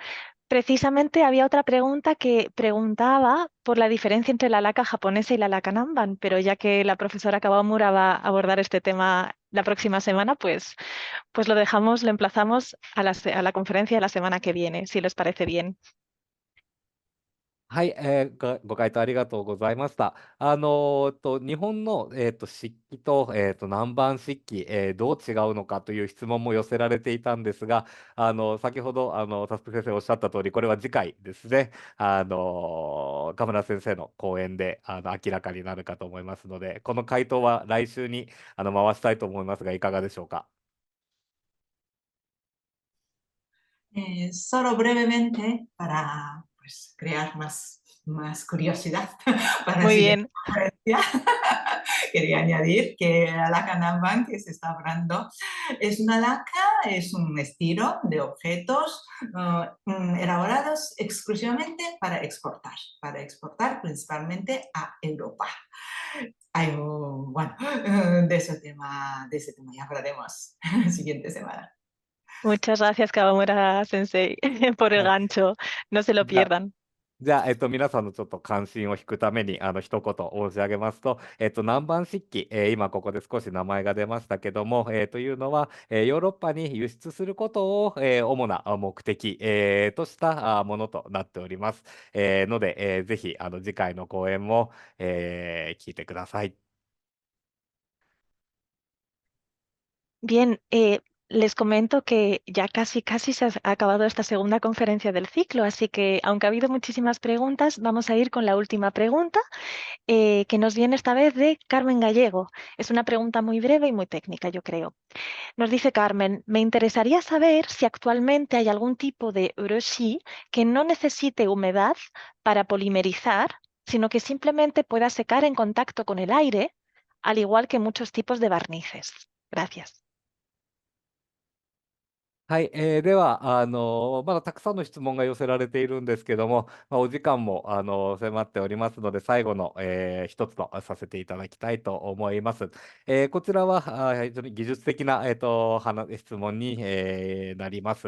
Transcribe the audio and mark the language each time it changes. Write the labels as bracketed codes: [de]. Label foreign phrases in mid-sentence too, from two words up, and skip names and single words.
[es] Precisamente había otra pregunta que preguntaba por la diferencia entre la laca japonesa y la laca Namban, pero ya que la profesora Kawamura va a abordar este tema la próxima semana, pues lo dejamos, lo emplazamos a la conferencia de la semana que viene, si les parece bien. [ja] はい、ご回答ありがとうございました。日本の、漆器と、南蛮漆器、どう違うのかという質問も寄せられていたんですが、先ほど、タスク先生おっしゃった通り、これは次回ですね、河村先生の講演で、明らかになるかと思いますので、この回答は来週に、回したいと思いますが、いかがでしょうか。 [es] Solo brevemente para pues, crear más curiosidad para la Muy siguiente bien. conferencia. Quería añadir que la laca Namban que se está hablando es una laca, es un estilo de objetos elaborados exclusivamente para exportar principalmente a Europa. Bueno, de ese tema ya hablaremos la siguiente semana. Muchas gracias, Kawamura Sensei, por el [ja] はい。 [es] gancho. No se lo [ja] じゃあ、 [es] pierdan. [ja] 皆さんのちょっと関心を引くために、一言申し上げますと、南蛮漆器、今ここで少し名前が出ましたけども、というのは、ヨーロッパに輸出することを、主な目的、としたものとなっております。ので、ぜひ、次回の講演も、聞いてください。 [es] Bien, les comento que ya casi se ha acabado esta segunda conferencia del ciclo, así que aunque ha habido muchísimas preguntas, vamos a ir con la última pregunta, que nos viene esta vez de Carmen Gallego. Es una pregunta muy breve y muy técnica, yo creo. Nos dice Carmen, me interesaría saber si actualmente hay algún tipo de urushi que no necesite humedad para polimerizar, sino que simplemente pueda secar en contacto con el aire, al igual que muchos tipos de barnices. Gracias. [ja] はい、では、まだたくさんの質問が寄せられているんですけども、お時間も迫っておりますので、最後の、一つとさせていただきたいと思います。こちらは非常に技術的な、質問に、なります。